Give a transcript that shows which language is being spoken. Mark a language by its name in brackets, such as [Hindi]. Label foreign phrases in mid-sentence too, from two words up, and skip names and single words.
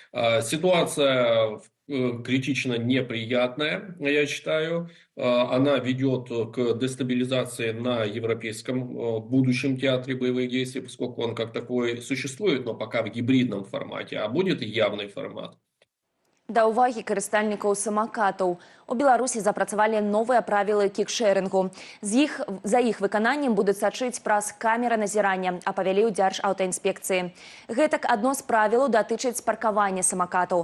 [Russian] Ситуация критично неприятная, я считаю. Она ведет к дестабилизации на европейском будущем театре боевых действий, поскольку он как такой существует, но пока в гибридном формате, а будет и явный формат. [Belarusian] Да ўвагі карыстальнікаў самакатаў. У Беларусі запрацавалі новыя правілы кікшэрынгу. За іх выкананнем будуць сачыць праз камеры назірання, апавялі ў Дзяржаўтаінспекцыі. Гэтак адно з правілаў датычыць паркавання самакатаў.